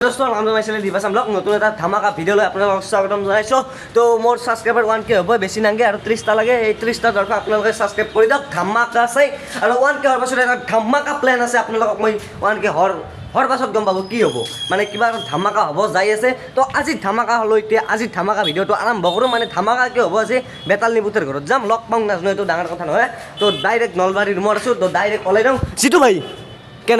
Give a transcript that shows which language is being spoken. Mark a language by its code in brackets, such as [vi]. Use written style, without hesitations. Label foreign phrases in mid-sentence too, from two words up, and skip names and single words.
[as] दोस्तों নাম মাইচেল দিবাসাম ব্লগ নতুন এটা ধামাকা ভিডিঅ লৈ আপোনালোকক স্বাগতম জনাইছো তো মোৰ সাবস্ক্ৰাইবাৰ 1k হ'ব বেছি নাংগে আৰু 30টা লাগে এই 30টা দৰকাৰ আপোনালোকে সাবস্ক্ৰাইব কৰি দিয়ক ধামাকা আছে আৰু 1k হোৱাৰ পাছত এটা ধামাকা প্ল্যান আছে আপোনালোকক মই 1k হৰ পাছত গম পাব কি হ'ব মানে কিবা ধামাকা হ'ব যাই আছে তো আজি ধামাকা হলৈতে আজি ধামাকা ভিডিওটো আৰম্ভ কৰো মানে ধামাকা কি হ'ব আজি বেতাল নিপুতৰ ঘৰত যাম লগ পাম নাজনো এটো ডাঙৰ কথা নহয় তো ডাইৰেক্ট নলবাৰী ৰুমত আছো তো ডাইৰেক্ট ওলাই যাম জিতু ভাই কেনে